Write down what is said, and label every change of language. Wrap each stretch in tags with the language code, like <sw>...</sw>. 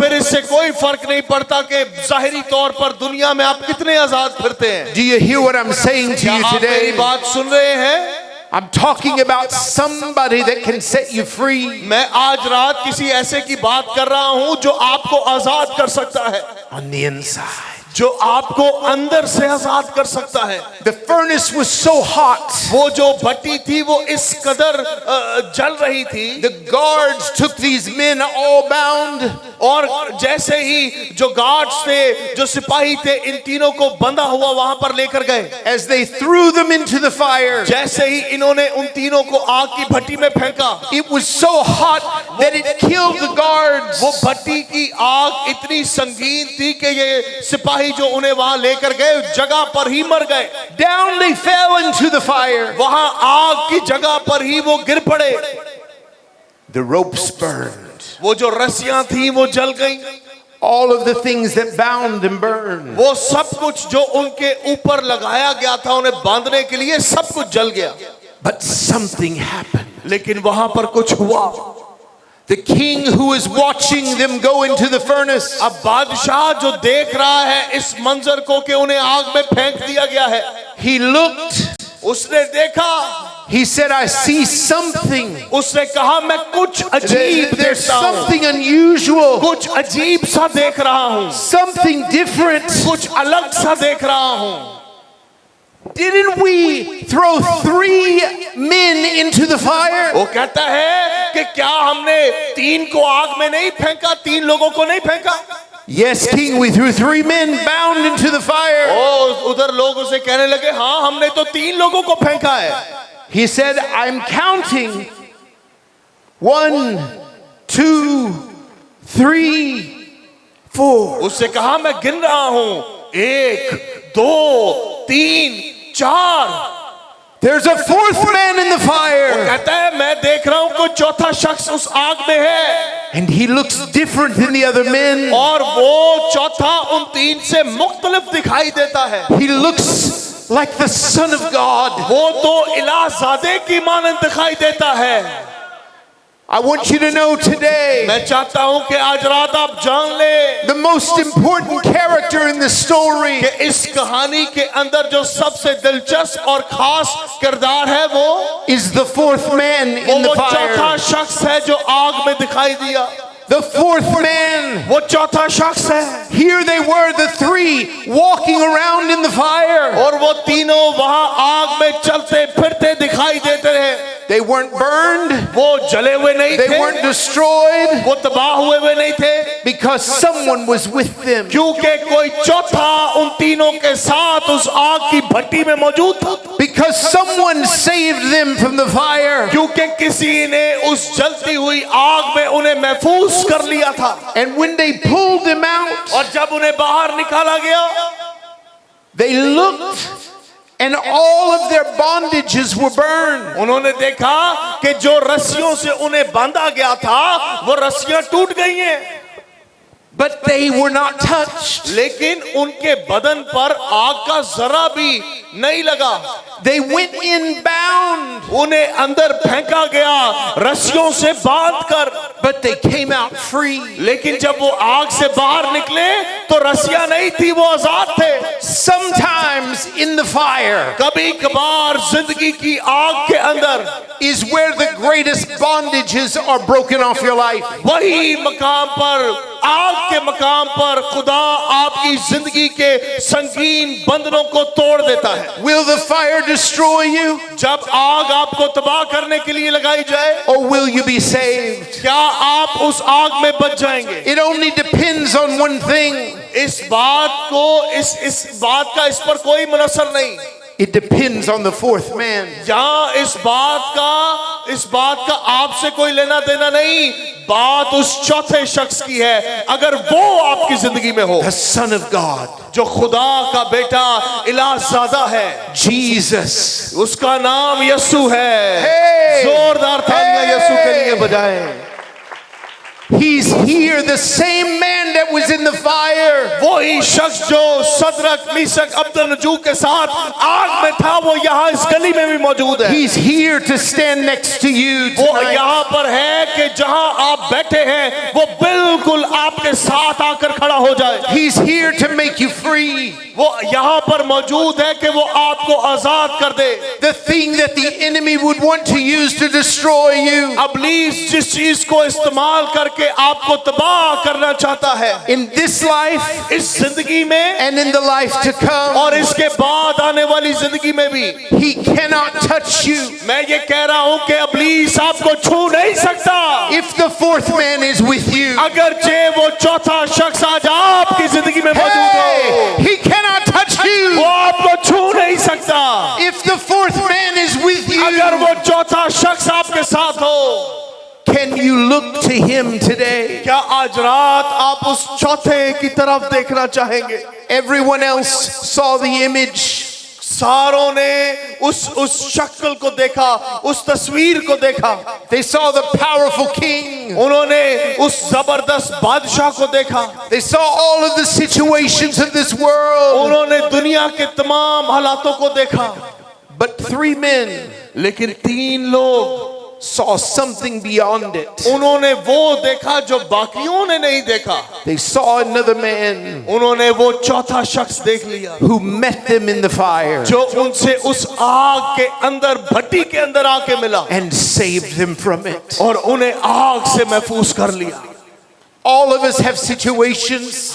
<hi>फिर इससे कोई फर्क नहीं पड़ता कि जाहिरी तौर पर दुनिया में आप कितने आजाद फिरते हैं।</hi> <en>Do you hear what I'm saying to</en> <hi>क्या</hi> <en>you</en> <hi>आप मेरी</hi> <en>today?</en> <hi>बात सुन रहे हैं?</hi> <en>I'm talking about somebody that can set you free</en> <hi>मैं आज रात किसी ऐसे की बात कर रहा हूं जो आपको आजाद कर सकता है,</hi> <en>on the inside.</en> <hi>जो आपको अंदर से आजाद कर सकता है।</hi> <en>The furnace was so hot.</en> <hi>वो जो भट्टी थी वो इस कदर जल रही थी,</hi> <en>The guards took these men all bound</en> <hi>और जैसे ही जो गार्ड्स थे, जो सिपाही थे, इन तीनों को बंधा हुआ वहां पर लेकर गए।</hi> <en>As they threw them into the fire,</en> <hi>जैसे ही इन्होंने उन तीनों को आग की भट्टी में फेंका,</hi> <en>it was so hot that it killed the guards.</en> <hi>वो भट्टी की आग इतनी संगीन थी कि ये सिपाही जो उन्हें वहां लेकर गए जगह पर ही मर गए।</hi> <en>Down they fell into the fire.</en> <hi>वहां आग की जगह पर ही वो गिर पड़े।</hi> <en>The ropes burned.</en> <hi>वो जो रस्सियां थी वो जल गईं।</hi> <en>All of the things that bound and burned.</en> <hi>वो सब कुछ जो उनके ऊपर लगाया गया था उन्हें बांधने के लिए, सब कुछ जल गया।</hi> <en>But something happened.</en> <hi>लेकिन वहां पर कुछ हुआ।</hi> <en>The king who was watching them go into the furnace,</en> <hi>अब बादशाह जो देख रहा है इस मंजर को कि उन्हें आग में फेंक दिया गया है,</hi> <en>he looked.</en> <hi>उसने देखा,</hi> <en>He said, I see something.</en> <hi>उसने कहा मैं कुछ अजीब</hi> <en>There's</en> <hi>देखता हूं,</hi> <en>something unusual,</en> <hi>कुछ अजीब सा देख रहा हूं,</hi> <en>something different.</en> <hi>कुछ अलग सा देख रहा हूं।</hi> <en>Didn't we throw 3 men into the fire?</en> <hi>वो कहता है कि क्या हमने 3 को आग में नहीं फेंका, 3 लोगों को नहीं फेंका?</hi> <en>Yes, king, we threw 3 men bound into the fire.</en> <hi>ओ उधर लोग उसे कहने लगे, हाँ हमने तो 3 लोगों को फेंका है।</hi> <en>He said, I'm counting 1, 2, 3, 4.</en> <hi>उससे कहा मैं गिन रहा हूं, 1, 2, 3, 4।</hi> <en>There's a 4th man in the fire.</en> <hi>कहता है मैं देख रहा हूं कोई चौथा शख्स उस आग में है,</hi> <en>And he looks different than the other men.</en> <hi>और वो चौथा उन 3 से मुख्तलिफ दिखाई देता है।</hi> <en>He looks like the Son of God.</en> <hi>वो तो इलाहज़ादे की मानंद दिखाई देता है।</hi> <en>I want you to know today,</en> <hi>मैं चाहता हूं कि आज रात आप जान ले</hi> <en>the most important character in the story</en> <hi>कि इस कहानी के अंदर जो सबसे दिलचस्प और खास किरदार है वो</hi> <en>is the 4th man in the</en> <hi>चौथा</hi> <en>fire.</en> <hi>शख्स है जो आग में दिखाई दिया।</hi> <en>The 4th man.</en> <hi>वो चौथा शख्स है।</hi> <en>Here they were, the 3 walking around in the fire.</en> <hi>और वो तीनों वहां आग में चलते फिरते दिखाई देते रहे।</hi> <en>They weren't burned.</en> <hi>वो जले हुए नहीं</hi> <en>They</en> <hi>थे,</hi> <en>weren't destroyed</en> <hi>वो तबाह हुए नहीं थे,</hi> <en>because someone was with them.</en> <hi>क्योंकि कोई चौथा उन तीनों के साथ उस आग की भट्टी में मौजूद था।</hi> <en>Because someone saved them from the fire.</en> <hi>क्योंकि किसी ने उस जलती हुई आग में उन्हें महफूज कर लिया था।</hi> <en>And when they pulled them out,</en> <hi>और जब उन्हें बाहर निकाला गया,</hi> <en>they looked and all of their bondages were burned.</en> <hi>उन्होंने देखा कि जो रस्सियों से उन्हें बांधा गया था वो रस्सियां टूट गई हैं,</hi> <en>But they were not touched.</en> <hi>लेकिन उनके बदन पर आग का जरा भी नहीं लगा।</hi> <en>They went in bound,</en> <hi>उन्हें अंदर फेंका गया रस्सियों से बांधकर,</hi> <en>but they came out free.</en> <hi>लेकिन जब वो आग से बाहर निकले तो रस्सियां नहीं थी, वो आजाद थे।</hi> <en>Sometimes in the fire</en> <hi>कभी कभार जिंदगी की आग के अंदर</hi> <en>is where the greatest bondages are broken off your life.</en> <hi>वही मकाम पर, आग के मकाम पर खुदा आपकी जिंदगी के संगीन बंधनों को तोड़ देता है।</hi> <en>Will the fire destroy you,</en> <hi>जब आग आपको तबाह करने के लिए लगाई जाए,</hi> <en>or will you be saved?</en> <hi>क्या आप उस आग में बच जाएंगे?</hi> <en>It only depends on one thing.</en> <hi>इस बात को इस बात का इस पर कोई मुनसर नहीं।</hi> <en>It depends on the 4th man.</en> <hi>यहाँ इस बात का आपसे कोई लेना देना नहीं, बात उस चौथे शख्स की है। अगर वो आपकी जिंदगी में हो,</hi> <en>The Son of God,</en> <hi>जो खुदा का बेटा इलाहज़ादा है,</hi> <en>Jesus.</en> <hi>उसका नाम यीशु है। Hey! जोरदार तालियां यीशु के लिए बजाएं।</hi> <en>He's here, the same man that was in the fire.</en> <hi>वही शख्स जो सदरक मीशक अब्दनजू के साथ आग में था, वो यहाँ इस गली में भी मौजूद है।</hi> <en>He's here to stand next to you</en> <hi>वो</hi> <en>tonight.</en> <hi>यहाँ पर है कि जहाँ आप बैठे हैं वो बिल्कुल आपके साथ आकर खड़ा हो जाए।</hi> <en>He's here to make you free.</en> <hi>वो यहाँ पर मौजूद है कि वो आपको आजाद कर दे।</hi> <en>The thing that the enemy would want to use to destroy you.</en> <hi>इब्लीस जिस चीज को इस्तेमाल करके आपको तबाह करना चाहता है,</hi> <en>In this life</en> <hi>इस जिंदगी में</hi> <en>and in the life to come,</en> <hi>और इसके बाद आने वाली जिंदगी में भी,</hi> <en>he cannot touch you.</en> <hi>मैं ये कह रहा हूँ कि इब्लीस आपको छू नहीं सकता।</hi> <en>If the 4th man is with you,</en> <hi>अगरचे वो चौथा शख्स आज आपकी जिंदगी में मौजूद Hey, हो,</hi> <en>he cannot touch</en> <hi>वो</hi> <en>you.</en> <hi>आपको छू नहीं सकता।</hi> <en>If the fourth man is with</en> <hi>अगर</hi> <en>you,</en> <hi>वो चौथा शख्स आपके साथ हो,</hi> <en>can you look to him today?</en> <hi>क्या आज रात आप उस चौथे की तरफ देखना चाहेंगे?</hi> <en>Everyone else saw the image.</en> <hi>सारों ने उस शक्ल को देखा, उस तस्वीर को देखा।</hi> <en>They saw the powerful king.</en> <hi>उन्होंने उस जबरदस्त बादशाह को देखा।</hi> <en>They saw all of the situations of this world.</en> <hi>उन्होंने दुनिया के तमाम हालातों को देखा।</hi> <en>But three men</en> <hi>लेकिन तीन लोग</hi> <en>saw something beyond it.</en> <hi>उन्होंने वो देखा जो बाकियों ने नहीं देखा।</hi> <en>They saw another man</en> <hi>उन्होंने वो चौथा शख्स देख लिया</hi> <en>who met them in the fire</en> <hi>जो उनसे उस आग के अंदर, भट्टी के अंदर आके मिला</hi> <en>and saved them from it.</en> <hi>और उन्हें आग से महफूज कर लिया।</hi> <en>All of us have situations.</en>